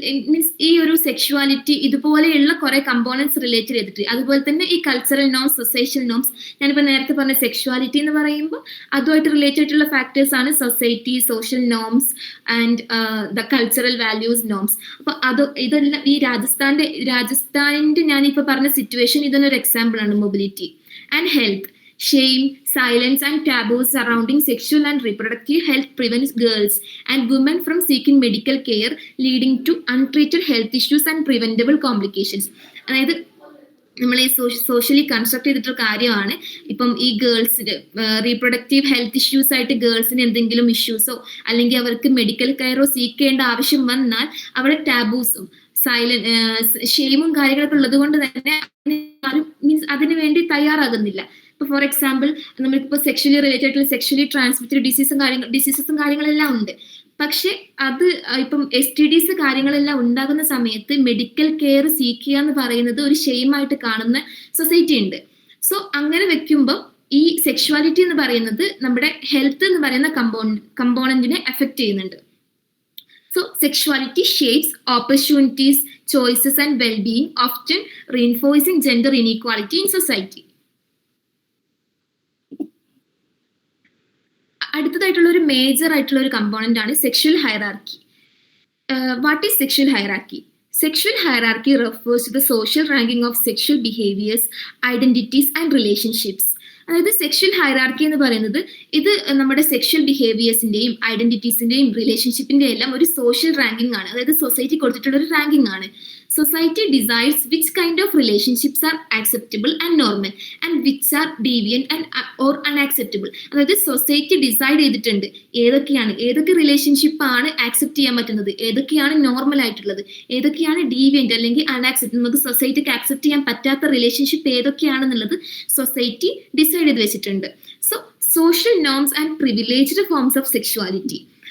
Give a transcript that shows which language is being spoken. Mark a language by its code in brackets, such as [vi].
[ml] Means ഈ ഒരു sexuality ഇതുപോലെയുള്ള കുറെ കമ്പോണൻസ് റിലേറ്റ് ചെയ്തിട്ട്, അതുപോലെ തന്നെ ഈ കൾച്ചറൽ നോംസ്, സൊസൈറ്റൽ നോംസ്, ഞാനിപ്പോ നേരത്തെ പറഞ്ഞ സെക്ഷുവാലിറ്റി എന്ന് പറയുമ്പോൾ അതുമായിട്ട് റിലേറ്റഡ് ആയിട്ടുള്ള ഫാക്ടേഴ്സ് ആണ് society, [en] Social norms and the cultural values norms. [ml] അപ്പൊ ഇതെല്ലാം ഈ രാജസ്ഥാനിന്റെ ഞാനിപ്പോ പറഞ്ഞ സിറ്റുവേഷൻ ഇതിനൊരു എക്സാമ്പിൾ ആണ്. [en] Mobility and health. Shame, silence and taboos surrounding sexual and reproductive health prevents girls and women from seeking medical care, leading to untreated health issues and preventable complications. [ml] അതായത് നമ്മൾ ഈ സോഷ്യലി കൺസ്ട്രക്ട് ചെയ്തിട്ടുള്ള കാര്യമാണ്. ഇപ്പം ഈ ഗേൾസിന് reproductive health issues ആയിട്ട് ഗേൾസിന് എന്തെങ്കിലും ഇഷ്യൂസോ അല്ലെങ്കിൽ അവർക്ക് മെഡിക്കൽ കെയറോ സീക്ക് ചെയ്യേണ്ട ആവശ്യം വന്നാൽ അവിടെ ടാബൂസും ഷെയിമും കാര്യങ്ങളൊക്കെ ഉള്ളത് കൊണ്ട് തന്നെ മീൻസ് അതിനു വേണ്ടി തയ്യാറാകുന്നില്ല. ഇപ്പൊ ഫോർ എക്സാമ്പിൾ നമ്മൾക്കിപ്പോ സെക്ഷലി റിലേറ്റഡ് ആയിട്ടുള്ള സെക്ഷലി ട്രാൻസ്മിറ്റഡ് ഡിസീസും കാര്യങ്ങളെല്ലാം ഉണ്ട്. പക്ഷെ അത് ഇപ്പം STDs കാര്യങ്ങളെല്ലാം ഉണ്ടാകുന്ന സമയത്ത് മെഡിക്കൽ കെയർ സീക്ക് ചെയ്യുക എന്ന് പറയുന്നത് ഒരു ഷെയിമായിട്ട് കാണുന്ന സൊസൈറ്റി ഉണ്ട്. സോ അങ്ങനെ വെക്കുമ്പോൾ ഈ സെക്ഷുവാലിറ്റി എന്ന് പറയുന്നത് നമ്മുടെ ഹെൽത്ത് എന്ന് പറയുന്ന കമ്പോണന്റിനെ എഫക്ട് ചെയ്യുന്നുണ്ട്. [en] So sexuality shapes opportunities, choices and well-being, often reinforcing gender inequality in society. [ml] അടുത്തതായിട്ടുള്ള ഒരു മേജർ ആയിട്ടുള്ള ഒരു കമ്പോണന്റ് ആണ് sexual hierarchy. [en] What is sexual hierarchy? Sexual hierarchy refers to the social ranking of sexual behaviors, identities and relationships. [ml] അതായത് sexual hierarchy എന്ന് പറയുന്നത് ഇത് നമ്മുടെ sexual ബിഹേവിയേഴ്സിന്റെയും ഐഡന്റിറ്റീസിന്റെയും റിലേഷൻഷിപ്പിന്റെയും എല്ലാം ഒരു സോഷ്യൽ റാങ്കിങ് ആണ്. അതായത് സൊസൈറ്റി കൊടുത്തിട്ടുള്ള ഒരു റാങ്കിങ് ആണ്. [en] Society decides which kind of relationships are acceptable and normal and which are deviant and or unacceptable. [ml] അതായത് സൊസൈറ്റി ഡിസൈഡ് ചെയ്തിട്ടുണ്ട് ഏതൊക്കെ റിലേഷൻഷിപ്പ് ആണ് ആക്സെപ്റ്റ് ചെയ്യാൻ പറ്റുന്നത്, ഏതൊക്കെയാണ് നോർമൽ ആയിട്ടുള്ളത്, ഏതൊക്കെയാണ് ഡീവിയന്റ് അല്ലെങ്കിൽ അൺആക്സെപ്റ്റ്, നമുക്ക് സൊസൈറ്റിക്ക് ആക്സെപ്റ്റ് ചെയ്യാൻ പറ്റാത്ത റിലേഷൻഷിപ്പ് ഏതൊക്കെയാണെന്നുള്ളത് സൊസൈറ്റി ഡിസൈഡ് ചെയ്ത് വെച്ചിട്ടുണ്ട്. [en] So social norms and privileged forms of sexuality.